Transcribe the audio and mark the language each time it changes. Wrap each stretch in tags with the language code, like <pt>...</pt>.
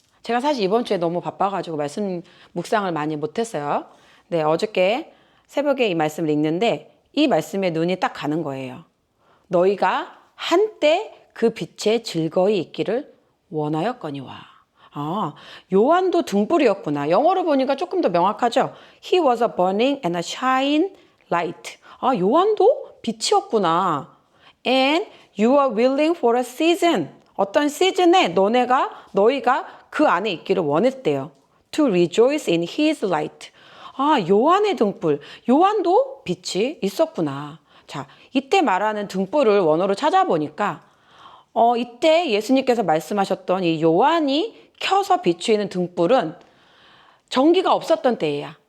<ko>제가 사실 이번 주에 너무 바빠가지고 말씀 묵상을 많이 못했어요. 네, 어저께 새벽에 이 말씀을 읽는데 이 말씀에 눈이 딱 가는 거예요. 너희가 한때 그 빛에 즐거이 있기를 원하였거니와. 아, 요한도 등불이었구나. 영어로 보니까 조금 더 명확하죠.</ko> <en>He was a burning and a shine light.</en> <ko>아, 요한도 빛이었구나.</ko> <en>And you are willing for a season.</en> <ko>어떤 시즌에 너희가 그 안에 있기를 원했대요.</ko> <en>To rejoice in his light.</en> <ko>아, 요한의 등불. 요한도 빛이 있었구나. 자, 이때 말하는 등불을 원어로 찾아보니까 이때 예수님께서 말씀하셨던 이 요한이 켜서 비추이는 등불은 전기가 없었던 때야.</ko>